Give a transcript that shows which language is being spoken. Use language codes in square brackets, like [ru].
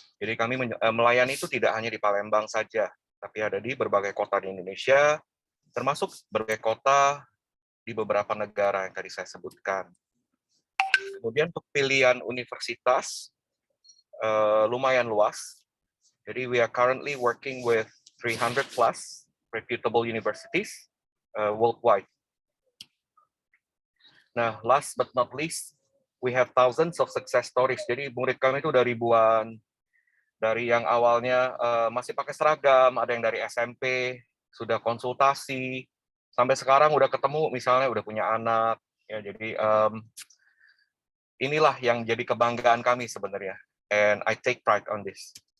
[id] Jadi kami melayani itu tidak hanya di Palembang saja, tapi ada di berbagai kota di Indonesia, termasuk berbagai kota di beberapa negara yang tadi saya sebutkan. Kemudian untuk pilihan universitas, lumayan luas. Jadi [en] we are currently working with 300 plus reputable universities worldwide. Nah, last but not least, we have thousands of success stories. [id] Jadi murid kami itu udah ribuan. Dari yang awalnya masih pakai seragam, ada yang dari SMP, sudah konsultasi, sampai sekarang udah ketemu, misalnya udah punya anak. Ya, jadi inilah yang jadi kebanggaan kami sebenarnya. [en] And I take pride on this.